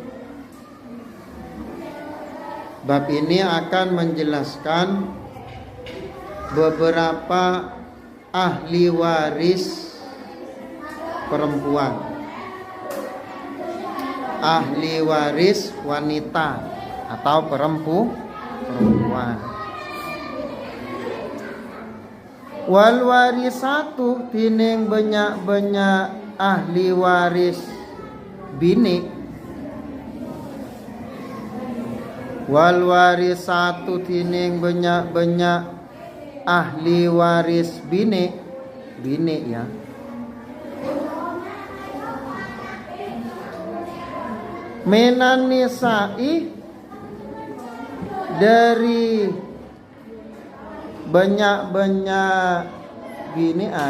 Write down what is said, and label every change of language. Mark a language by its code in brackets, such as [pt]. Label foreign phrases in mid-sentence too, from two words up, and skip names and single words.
[id] Bab ini akan menjelaskan beberapa ahli waris perempuan, ahli waris wanita atau perempuan. [ar] والوارثات [bjn] tining banyak-banyak ahli waris bini. [ar] والوارثات [bjn] tining banyak-banyak ahli waris bini ya. [ar] من النساء [bjn] dari banyak-banyak binian.